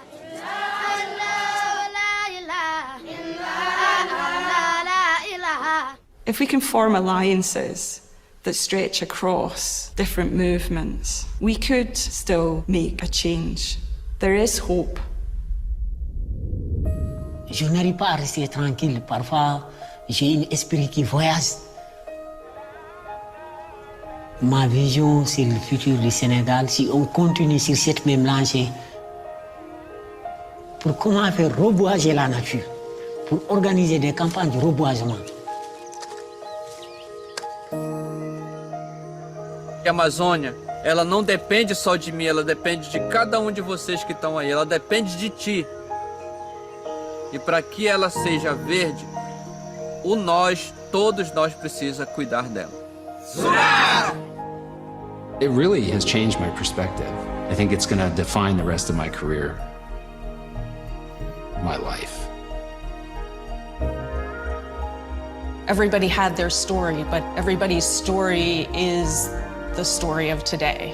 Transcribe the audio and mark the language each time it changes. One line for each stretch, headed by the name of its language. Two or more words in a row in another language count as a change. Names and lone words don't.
English: If we can form alliances that stretch across different movements, we could still make a change. There is hope.
French: Je n'arrive pas à rester tranquille. Parfois, j'ai un esprit qui voyage. Ma vision sur le futur du Sénégal, si on continue sur cette même lancée, pour comment faire reboiser la nature, pour organiser des campagnes de reboisement.
Portuguese: A Amazônia, ela não depende só de mim, ela depende de cada um de vocês que estão aí, ela depende de ti. E para que ela seja verde, todos nós precisa cuidar dela.
English: It really has changed my perspective. I think it's going to define the rest of my career, my life. Everybody had their story, but everybody's story is the story of today.